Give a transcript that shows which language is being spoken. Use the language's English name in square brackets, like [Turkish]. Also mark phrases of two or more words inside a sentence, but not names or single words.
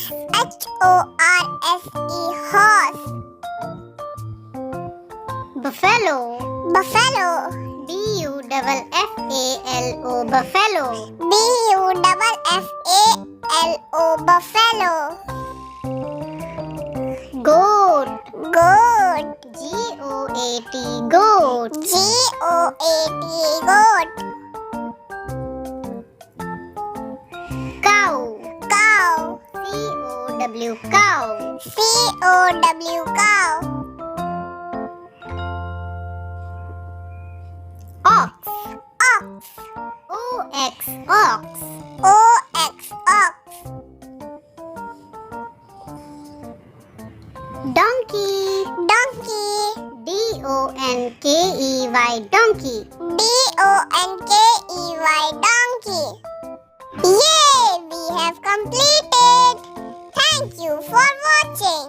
[English] H-O-R-S-E, horse. Buffalo. Buffalo. B-U-F-F-A-L-O, buffalo. B-U-F-F-A-L-O, buffalo. Goat. Goat. G-O-A-T, goat. G-O-A-T, goat. Cow. Cow. C-O-W, cow. C-O-W, cow. Ox. Ox. O-X, ox. O-X, ox. Donkey. Donkey. D-O-N-K-E-Y, donkey. D-O-N-K-E-Y, donkey. Yay! We have completed. Thank you for watching.